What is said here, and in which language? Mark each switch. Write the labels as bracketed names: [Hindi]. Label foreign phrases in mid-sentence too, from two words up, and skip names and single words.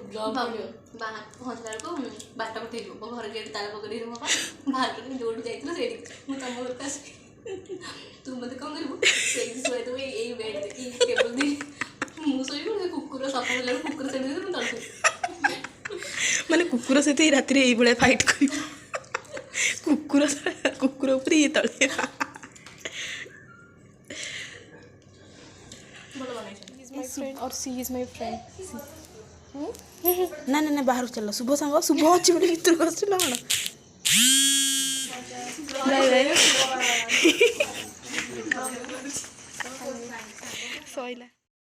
[Odia] ବାହାର ପହଞ୍ଚିଲା ବେଳକୁ ବାରଟା ପଠେଇଯିବ ମୋ ଘର ଗେଟ୍ ତାଲା ପକେଇ ଦେଇଥିବ ବାହାର କରିକି ଯୋଉଠି ଯାଇଥିଲ ସେଇଠି ମୁଁ ତମ ଘରକୁ ଆସିବି ତୁ ମତେ କଣ କରିବୁ ସେଇଠି ଶୁଆଇଦେବୁ ଏଇ ବେଡ୍ ଏଇ ଟେବୁଲ ଦେଇ ମୁଁ ଶୋଇବି ସେ କୁକୁର ସକାଳ ହେଲା କୁକୁର ସେଇଠି ମୁଁ ତଳେ ଶୋଇବି ମାନେ କୁକୁର ସହିତ ଏଇ ରାତିରେ ଏଇଭଳିଆ ଫାଇଟ୍ କରିବ କୁକୁର ଉପରେ ଇଏ ତଳେ ଭଲ ବନେଇଛନ୍ତି [English] और she is my friend [Odia] ନା ନା ନା ବାହାରକୁ ଚାଲ ଶୁଭ ସାଙ୍ଗ ଶୁଭ ଅଛି ବୋଲି ଭିତରକୁ ଆସିଲ କ'ଣ [English] bye bye [Odia] ସଇଲା